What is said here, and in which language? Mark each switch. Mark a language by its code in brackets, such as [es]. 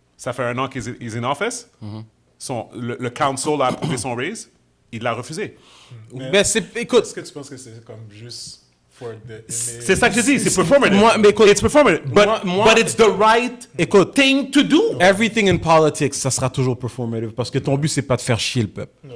[fr] Ça fait 1 an qu'il est [en] in office. [fr] Le council a approuvé son raise. Il l'a refusé. Mais écoute, est-ce que tu penses que c'est comme juste [en] for the image? [fr] C'est ça que je dis, c'est performative. Mais écoute, [en] it's performative, but it's the right thing to do. Everything in politics, [fr] ça sera toujours performative parce que ton but c'est pas de faire chier le peuple.